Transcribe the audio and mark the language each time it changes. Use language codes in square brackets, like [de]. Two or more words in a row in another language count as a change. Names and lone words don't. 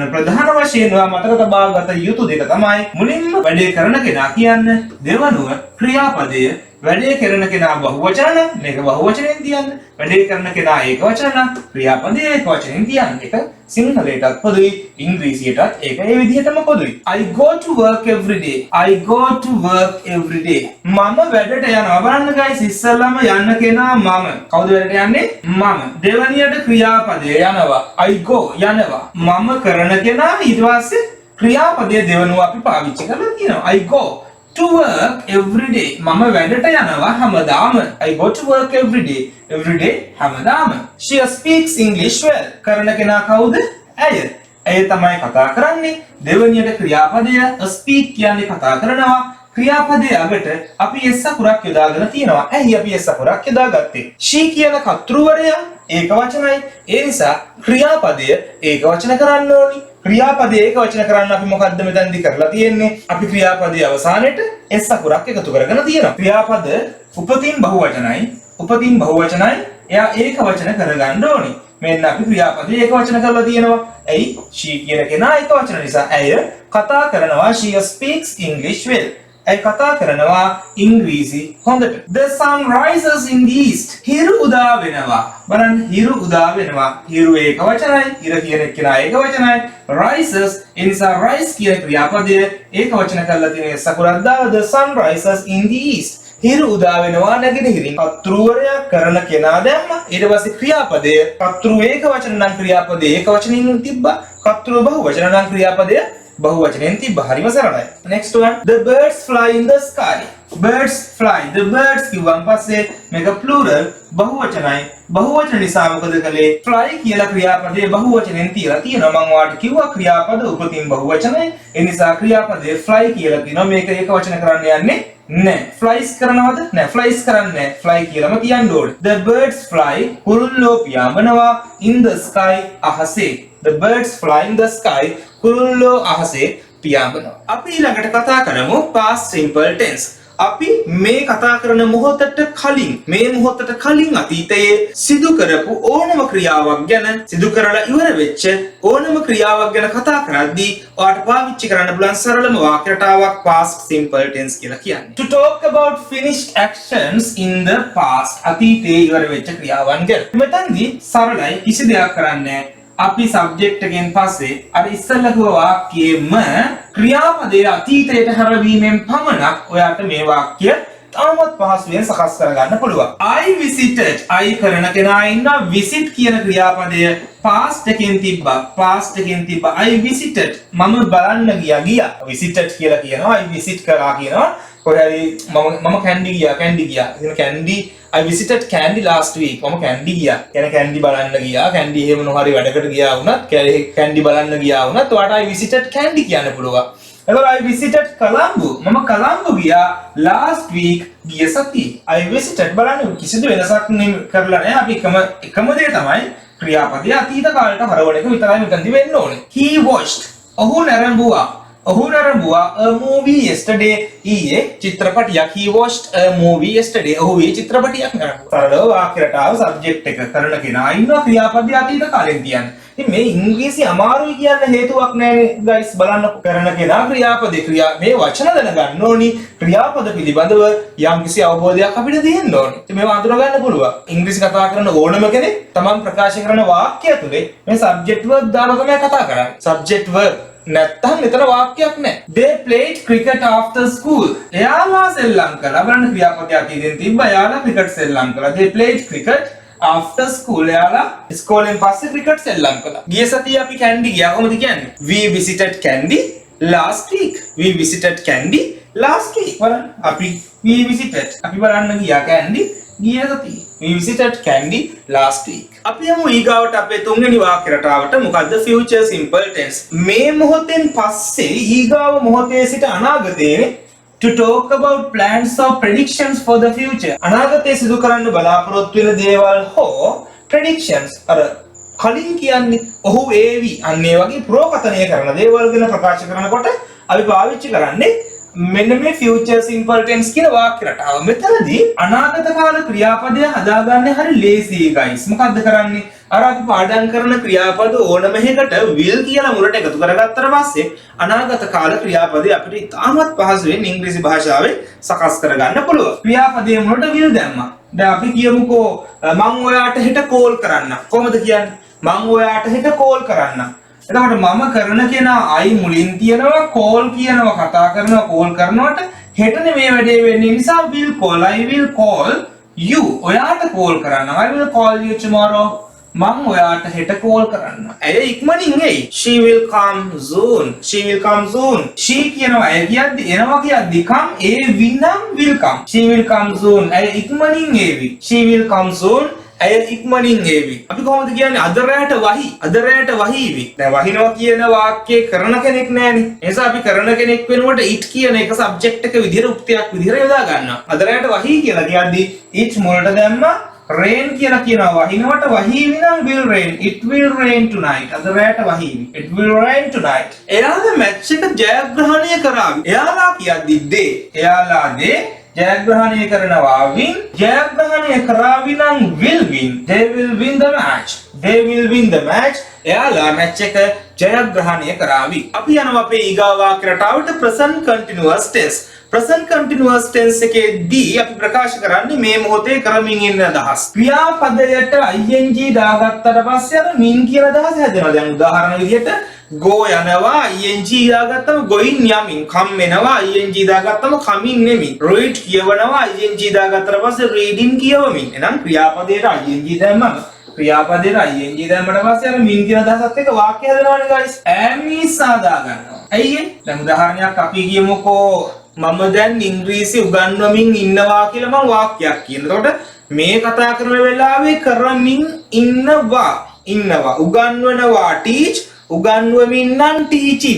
[si] ප්‍රධාන වශයෙන් මතක තබා ගත යුතු දෙක තමයි මුලින්ම වැඩේ කරන කෙනා කියන්නේ, දෙවනුව ක්‍රියාපදය. වැඩේ කරන කෙනා බහුවචන නම් මේක බහුවචනෙන් තියන්න. වැඩේ කරන කෙනා ඒකවචන නම් ක්‍රියාපදය ඒකවචනෙන් තියන්න. ඒක සිංහලයටත් පොදුයි, ඉංග්‍රීසියටත් ඒක ඒ විදිහටම පොදුයි. [en] I go to work every day. I go to work every day. [si] මම වැඩට යනවා. බලන්න guys ඉස්සෙල්ලාම යන්න කෙනා මම. කවුද වැඩට යන්නේ? මම. දෙවනියට ක්‍රියාපදය යනවා. [en] I go යනවා. [si] මම කරන කෙනා ඊට පස්සේ ක්‍රියාපදයේ දෙවනුව අපි පාවිච්චි කරලා තියෙනවා. [en] I go to work every day. [si] මම වැඩට යනවා හැමදාම. [en] I go to work every day. Every day හැමදාම. She speaks English well. [si] කරන කෙනා කවුද? ඇය. ඇය තමයි කතා කරන්නේ. දෙවනියට ක්‍රියාපදය speak කියන්නේ කතා කරනවා. ක්‍රියාපදයේ අගට අපි s අකුරක් යොදාගෙන තියෙනවා. ඇයි අපි s අකුරක් යොදාගත්තේ? she කියන කර්තෘවරයා ඒකවචනයි. ඒ නිසා ක්‍රියාපදය ඒකවචන කරන්න ඕනි. ක්‍රියාපදයේ ඒකවචන කරන්න අපි මොකද්ද මෙතනදී කරලා තියෙන්නේ? අපි ක්‍රියාපදයේ අවසානයේට s අකුරක් එකතු කරගෙන තියෙනවා. ක්‍රියාපද උපතින් බහුවචනයි. උපතින් බහුවචනයි. එයා ඒකවචන කරගන්න ඕනි. මෙන්න අපි ක්‍රියාපදයේ ඒකවචන කරලා තියෙනවා. ඇයි? she කියන කෙනා ඒකවචන නිසා ඇය කතා කරනවා. [en] she speaks English well. [si] ඇයි කතා කරනවා ඉංග්‍රීසි හොඳට. [en] The sun rises in the east. [si] හිරු උදා වෙනවා. බලන්න හිරු උදා වෙනවා. හිරු ඒකවචනයි. හිර කියන කෙනා ඒකවචනයි. rises ඒ නිසා rise කියන ක්‍රියාපදය ඒකවචන කරලා තියෙන සකුරක් දාලා the sun rises in the east. හිරු උදා වෙනවා නැගෙනහිරින්. කර්තෘවරයා කරන කෙනා දැම්ම. ඊට පස්සේ ක්‍රියාපදය කර්තෘ ඒකවචන නම් ක්‍රියාපදය ඒකවචනින් තිබ්බා. කර්තෘ බහුවචන නම් ක්‍රියාපදය බහුවචනෙන් තිබ්බා. හරිම සරලයි. [en] next one, the birds fly in the sky. birds fly. the birds [si] කිව්වන් පස්සේ මේක [en] plural බහුවචනයි. [si] බහුවචන නිසා මොකද කළේ? fly කියලා ක්‍රියාපදයේ බහුවචනෙන් තියලා තියෙනවා. මම ඔයාලට කිව්වා ක්‍රියාපද උපතින් බහුවචනයි. ඒ නිසා ක්‍රියාපදයේ fly කියලා කියනවා. මේක ඒකවචන කරන්න යන්නේ නෑ. flies කරනවද? නෑ. flies කරන්නේ නෑ. fly කියලාම කියන්න ඕනේ. [en] the birds fly [si] කුරුල්ලෝ පියාඹනවා [en] in the sky අහසේ. the birds fly in the sky [si] කුරුල්ලෝ අහසේ පියාඹනවා. අපි ඊළඟට කතා කරමු [en] past simple tense. [si] අපි මේ කතා කරන මොහොතට කලින්, මේ මොහොතට කලින් අතීතයේ සිදු කරපු ඕනම ක්‍රියාවක් ගැන, සිදු කරලා ඉවර වෙච්ච ඕනම ක්‍රියාවක් ගැන කතා කරද්දී ඔයාලට පාවිච්චි කරන්න පුළුවන් සරලම වාක්‍ය රටාවක් [en] past simple tense [si] කියලා කියන්නේ. [en] To talk about finished actions in the past. [si] අතීතයේ ඉවර වෙච්ච ක්‍රියාවන් ගැන. මෙතනදී සරලයි, කිසි දෙයක් කරන්නේ නැහැ. අපි සබ්ජෙක්ට් එකෙන් පස්සේ අර ඉස්සෙල්ලා කිව්ව වාක්‍යෙම ක්‍රියාපදයේ අතීතයට හැරවීමෙන් පමණක් ඔයාට මේ වාක්‍ය තාමත් පහසුවෙන් සකස් කරගන්න පුළුවන්. [en] I visited. [si] I කරන කෙනා ඉන්නවා. visit කියන ක්‍රියාපදය past එකෙන් තිබ්බා. past එකෙන් තිබ්බා. [en] I visited. [si] මම බලන්න ගියා. visited කියලා කියනවා. [en] I visit [si] කරා කියනවා. කොහරි මම කැන්ඩි ගියා. [en] ඉතින් කැන්ඩි I visited Candy last week. [si] මම කැන්ඩි ගියා. කියන්නේ කැන්ඩි බලන්න ගියා. කැන්ඩි එහෙම මොනවාරි වැඩකට ගියා වුණත්, කැන්ඩි බලන්න ගියා වුණත් ඔයාට [en] I visited Candy [si] කියන්න පුළුවන්. එතකොට [en] I visited Colombo. [si] මම කොළඹ ගියා [en] last week [si] ගිය සතියේ. [en] I visited [si] බලන්න කිසිදු වෙනසක් කරලා නැහැ. අපි එකම දේ තමයි ක්‍රියාපදයේ අතීත කාලයට හරවන එක විතරයි මෙතනදි වෙන්න ඕනේ. [en] He watched. [si] ඔහු නැරඹුවා. [en] a movie yesterday. [si] ඊයේ චිත්‍රපටයක්. [en] he watched a movie yesterday. [si] ඔහු ඊයේ චිත්‍රපටයක් නරඹුවා. සරලව වාක්‍ය රටාව සබ්ජෙක්ට් එක කරන කෙනා ඉන්නවා. ක්‍රියාපදයේ අතීත කාලෙන් තියන්නේ. ඉතින් මේ ඉංග්‍රීසි අමාරුයි කියන්න හේතුවක් නැහැ guys. බලන්න කරන කෙනා ක්‍රියාපදේ මේ වචන දැනගන්න ඕනි. ක්‍රියාපද පිළිබඳව යම්කිසි අවබෝධයක් අපිට තියෙන්න ඕනි. ඉතින් මේව අඳුර ගන්න පුළුවන්. ඉංග්‍රීසි කතා කරන ඕනම කෙනෙක් තමන් ප්‍රකාශ කරන වාක්‍ය තුනේ මේ [en] subject verb [si] දාලා තමයි කතා කරන්නේ. [en] subject verb [si] නැත්තම් මෙතන වාක්‍යයක් නැහැ. [en] They played cricket after school. [si] එයාලා සෙල්ලම් කළා. බලන්න ක්‍රියාපදයේ අතීතෙන් තිබ්බා. එයාලා ක්‍රිකට් සෙල්ලම් කළා. They played cricket after school. එයාලා ඉස්කෝලෙන් පස්සේ ක්‍රිකට් සෙල්ලම් කළා. ගිය සතියේ අපි කැන්ඩි ගියා. කොහොමද කියන්නේ? [en] We visited Candy last week. We visited Candy last week. [si] බලන්න අපි [en] we visited [si] අපි බලන්න ගියා කැන්ඩි ගිය සතියේ. [en] We visited Kandy last week. [si] අපි යමු ඊගාවට අපේ තුන්වෙනි වාක්‍ය රටාවට. මොකද්ද [en] future simple tense. [si] මේ මොහොතෙන් පස්සේ ඊගාව මොහොතේ සිට අනාගතයේ [en] to talk about plans or predictions for the future. [si] අනාගතයේ සිදු කරන්න බලාපොරොත්තු වෙන දේවල් හෝ predictions අර කලින් කියන්නේ ඔහු ඒවි අන්න ඒ වගේ ප්‍රෝකතනය කරන දේවල් ගැන ප්‍රකාශ කරනකොට අපි පාවිච්චි කරන්නේ මෙන්න මේ [en] future simple tense [si] කියන වාක්‍ය රටාව. මෙතනදී අනාගත කාල ක්‍රියාපදය හදාගන්නේ හරි ලේසි guys. මොකද්ද කරන්නේ? අර අපි පාඩම් කරන ක්‍රියාපද ඕනම එකකට will කියලා මුලට එකතු කරගත්තට පස්සේ අනාගත කාල ක්‍රියාපදේ අපිට ඉතාමත් පහසුවෙන් ඉංග්‍රීසි භාෂාවෙන් සකස් කරගන්න පුළුවන්. ක්‍රියාපදයේ මුලට will දැම්මා. දැන් අපි කියමුකෝ මම ඔයාට හෙට කෝල් කරන්න. කොහොමද කියන්නේ? මම ඔයාට හෙට කෝල් කරන්න. එතකොට මම කරන කෙනා I මුලින් තියනවා කෝල් කියනවා කතා කරනවා කෝල් කරනකොට හෙටනේ මේ වැඩේ වෙන්නේ නිසා [en] will call I will call you [si] ඔයාට කෝල් කරන්න [en] I will call you tomorrow [si] මම ඔයාට හෙට කෝල් කරන්න. ඇය ඉක්මනින් එයි. [en] She will come soon. She will come soon. [si] She කියනවා ඇය කියද්දි එනවා කියද්දි come ඒ විනම් [en] will come. She will come soon. [si] ඇය ඉක්මනින් එවි. [en] She will come soon. [si] ඇය ඉක්මනින් ඒවි. අපි කොහොමද කියන්නේ අද රැට වහි. අද රැට වහීවි. දැන් වහිනවා කියන වාක්‍යය කරන කෙනෙක් නෑනේ. ඒ නිසා අපි කරන කෙනෙක් වෙනකොට it කියන එක සබ්ජෙක්ට් එක විදිහට උක්තියක් විදිහට යොදා ගන්නවා. අද රැට වහි කියලා කියද්දි it මුලට දැම්මා rain කියලා කියනවා වහිනවට වහීවි නම් [en] will rain. It will rain tonight. [si] අද රැට වහීවි. [en] It will rain tonight. [si] එයාලා මැච් එක ජයග්‍රහණය කරાવી. එයාලා කියද්දි they. එයාලා they ජයග්‍රහණය කරනවා win. ජයග්‍රහණය කරાવી [en] නම් will win. They will win the match. They will win the match. [si] එයාලා මැච් එක ජයග්‍රහණය කරાવી. අපි යනවා අපේ ඊගා වාක්‍ය රටාවට [en] present continuous tense. present continuous tense [si] එකේදී අපි ප්‍රකාශ කරන්නේ මේ මොහොතේ කරමින් ඉන්න අදහස්. ක්‍රියාපදයට ing දාගත්තට පස්සේ අර min කියන අදහස හැදෙනවා. දැන් උදාහරණ විදිහට go යනවා ing දාගත්තම going යමින් come එනවා ing දාගත්තම coming නෙමි. read කියවනවා ing දාගත්තට පස්සේ reading කියවමින්. එහෙනම් ක්‍රියාපදයට ing දැම්මම ක්‍රියාපදයට ing දැම්මට පස්සේ අර min කියන අදහසත් එක්ක වාක්‍ය හදනවානේ guys. am is සාදා ගන්නවා. ඇයි දැන් උදාහරණයක් අපි කියමුකෝ මම දැන් ඉංග්‍රීසි උගන්වමින් ඉන්නවා කියලා මම වාක්‍යයක් කියනකොට මේ කතා කරන වෙලාවේ කරමින් ඉන්නවා උගන්වනවා teach උගන්වමින් නම් teaching.